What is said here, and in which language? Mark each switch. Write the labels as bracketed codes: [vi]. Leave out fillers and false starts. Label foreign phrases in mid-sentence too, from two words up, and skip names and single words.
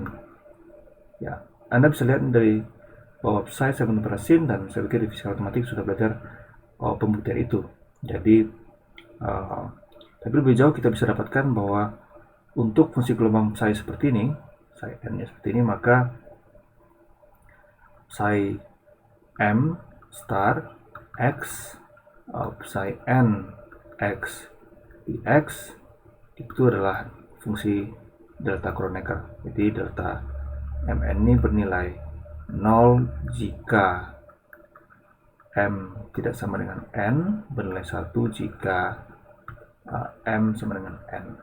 [id] Ya, Anda bisa lihat dari bahwa psi sama dengan sin, dan saya pikir di fisika matematik sudah belajar pembuktian itu. Jadi tapi lebih jauh kita bisa dapatkan bahwa untuk fungsi gelombang psi seperti ini, psi n-nya seperti ini, maka psi m star x psi n x dx itu adalah fungsi delta Kronecker. Jadi delta mn ini bernilai 0 jika m tidak sama dengan n, bernilai 1 jika m sama dengan n.